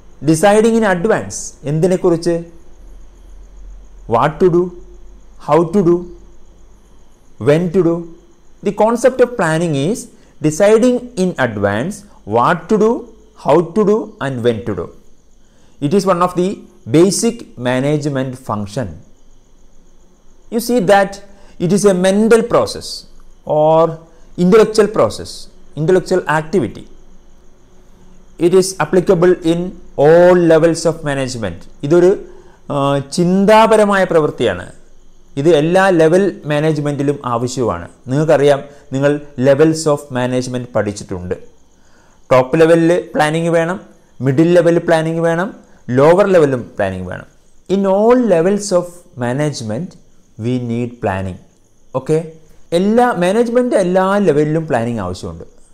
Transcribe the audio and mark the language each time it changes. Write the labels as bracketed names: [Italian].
[English] Deciding in advance. [Malayalam] എന്തിനെക്കുറിച്ച്? [English] What to do, how to do, when to do. The concept of planning is deciding in advance what to do, how to do and when to do. It is one of the basic management function. You see that it is a mental process or intellectual process, intellectual activity. It is applicable in all levels of management. [Malayalam] ഇതൊരു ചിന്താപരമായ പ്രവൃത്തിയാണ്. ഇത് എല്ലാ level മാനേജ്മെൻറ്റിലും ആവശ്യമാണ്. നിങ്ങൾക്കറിയാം, നിങ്ങൾ levels of management പഠിച്ചിട്ടുണ്ട്. Top ലെവലിൽ planning വേണം, മിഡിൽ ലെവലിൽ പ്ലാനിങ് വേണം, ലോവർ ലെവലും പ്ലാനിങ് വേണം. [English] In all levels of management we need planning. Okay, [Malayalam] management എല്ലാ ലെവലിലും പ്ലാനിങ് ആവശ്യമുണ്ട്.